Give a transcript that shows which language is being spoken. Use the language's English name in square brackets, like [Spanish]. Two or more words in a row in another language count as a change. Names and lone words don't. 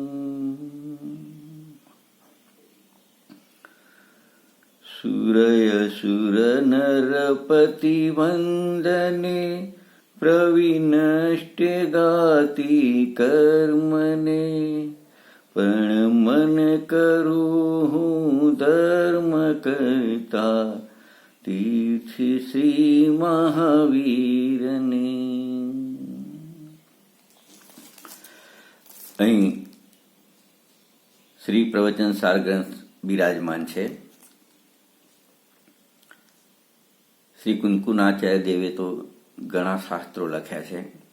[Gujarati] સુરયસુર નરપતિ વંદને, પ્રવિનષ્ટે ગાતિ કર્મને, પ્રણમન કરું ધર્મ કરતા, તીર્થ શ્રી મહાવીરને। અહીં શ્રી પ્રવચન સાર ગ્રંથ બિરાજમાન છે. શ્રી કુંકુનાચાર્ય દેવે તો ઘણા શાસ્ત્રો લખ્યા છે.